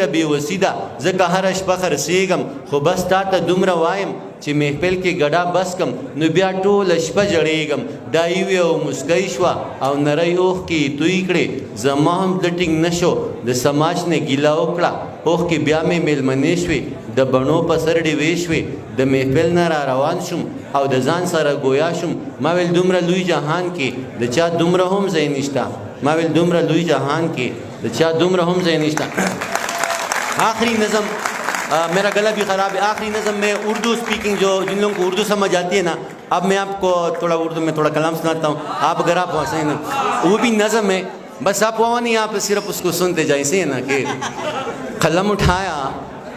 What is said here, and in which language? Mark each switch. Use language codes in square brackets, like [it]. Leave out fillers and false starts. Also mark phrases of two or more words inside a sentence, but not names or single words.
[ps] بېوسي ده ځکه هره شپه خرڅېږم خو بس تا ته دومره وایم چې محفل کې ګډا بس کم نو بیا ټوله شپه جړېږم دا یې وې او مسکی شوه او نری اوښکې یې توی کړې زما هم زړه ټینګ نه شو د سماج نه ګیله وکړه اوښکې بیا مې میلمنې شوې د بڼو په سر ډېوې شوې د محفل نه را روان شوم او د ځان سره ګویا شوم ما ویل دومره لوی جهان کې د چا دومره هم ځای نشته ما ویل دومره لوی جهان کې د چا دومره هم ځای نشته [ur] آخری نظم میرا گلا بھی خراب ہے آخری نظم میں اردو اسپیکنگ جو جن لوگوں کو اردو سمجھ آتی ہے نا اب میں آپ کو تھوڑا اردو میں تھوڑا کلام سناتا ہوں آپ اگر آپ ہنسیں نا وہ بھی نظم ہے بس آپ وہ نہیں آپ صرف اس کو سنتے جائے صحیح ہے نا کہ قلم اٹھایا